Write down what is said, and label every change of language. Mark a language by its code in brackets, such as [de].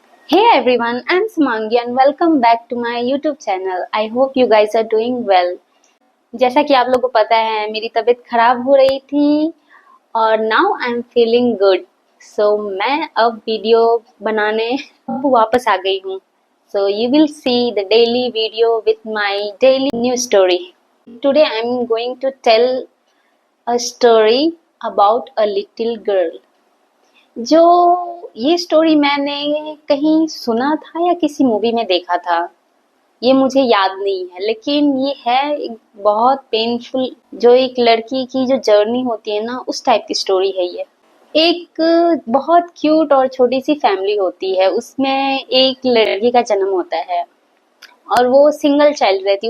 [en] Hey everyone, I'm Sumangi and welcome back to my YouTube channel. I hope you guys are doing well. [hi] जैसा कि आप लोगों को पता है मेरी तबीयत खराब हो रही थी और [en] Now I am feeling good. [hi] सो मैं अब वीडियो बनाने अब वापस आ गई हूँ. [en] So you will see the daily video with my daily news story. Today I am going to tell a story about a little girl. [hi] जो ये स्टोरी मैंने कहीं सुना था या किसी मूवी में देखा था, ये मुझे याद नहीं है, लेकिन ये है एक बहुत पेनफुल, जो एक लड़की की जो जर्नी होती है ना, उस टाइप की स्टोरी है ये. एक बहुत क्यूट और छोटी सी फैमिली होती है, उसमें एक लड़की का जन्म होता है और वो सिंगल चाइल्ड रहती है.